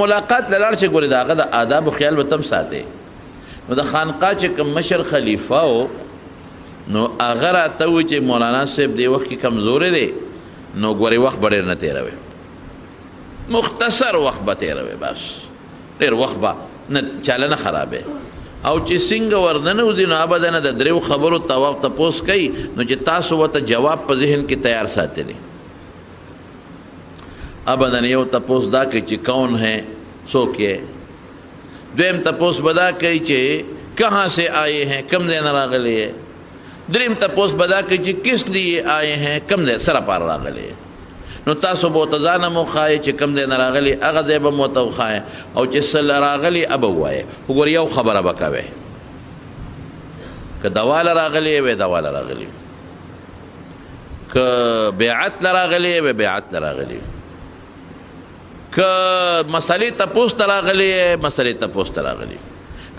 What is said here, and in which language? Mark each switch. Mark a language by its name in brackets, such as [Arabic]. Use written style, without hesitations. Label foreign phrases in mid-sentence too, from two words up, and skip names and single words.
[Pashto] ملاقات له لاړ شي ګورې د هغه د آدابو خیال به تم ساتې نو د خانقاه چې کوم مشر خلیفه و نو هغه راته وی چې مولانا صاحب دې وخت کې کمزوری دی نو ګورې وخت به ډېر نه تېروي مختصر وخت به تېروي بس ډېر وخت به نه چاله نه خرابې او چې څنګه ورننه وځي نو ابدا نه د دریو خبرو تپوس کوي نو چې تاسو ورته جواب په ذهن کې تیار ساتلی ابدا یو تپوس دا کوي چې [Urdu] کون ہے [Pashto] څوک یې دویم تپوس به دا کوي چې [Urdu] کہاں سے آئے ہیں [Pashto] کم ځای نه راغلی یې دریم تپوس به دا کوي چې [Urdu] کس لیے آئے ہیں [Pashto] کم ځای سره پار راغلی یې نو تاسو به ورته ځان هم وښایئ چې کوم ځای نه راغلي هغه ځای به م ورته وښایئ او چې څه راغلي هغه به ووایئ وګوره یو خبره به کوئ که دواله راغلې وی دواله راغلي که بیعت لراغلی وی بیعت لراغلی که مسئلې تپوس تراغلی مسئلې تپوس تراغلی که